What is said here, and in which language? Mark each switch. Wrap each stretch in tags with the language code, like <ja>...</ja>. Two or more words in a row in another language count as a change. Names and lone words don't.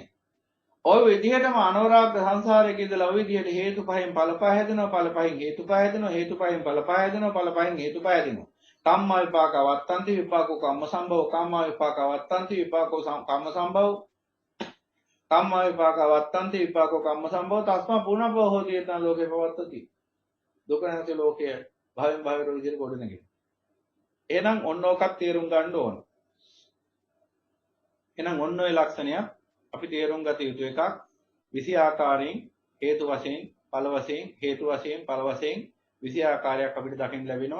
<si>ඔය විදිහටම අනවරාග සංසාරයේ ඉඳලා ඔය විදිහට හේතු පහෙන් ඵල පහ හැදෙනවා ඵල පහෙන් හේතු පහ හැදෙනවා හේතු පහෙන් ඵල පහ හැදෙනවා ඵල පහෙන් හේතු පහ හැදෙනවා.</si> <pi>කම්ම විපාක වත්තන්ති විපාකෝ කම්ම සම්භව කම්ම විපාක වත්තන්ති විපාකෝ කම්ම සම්භව කම්ම විපාක වත්තන්ති විපාකෝ කම්ම සම්භව තස්මා පුනබ්බව හෝති යතන ලෝකේ පවත්තති.</pi> <si>දුක නැති ලෝකය භවෙන් භවයට විදිහට ගොඩ නැගෙනවා. එහෙනම් ඔන්න ඔකක් තේරුම් ගන්න ඕන. එහෙනම් ඔන්න ඔය ලක්ෂණය අපි තේරුම් ගත යුතු එකක්. 20 ආකාරයෙන් හේතු වශයෙන් ඵල වශයෙන් හේතු වශයෙන් ඵල වශයෙන් 20 ආකාරයක් අපිට දකින්න ලැබෙනවා.</si>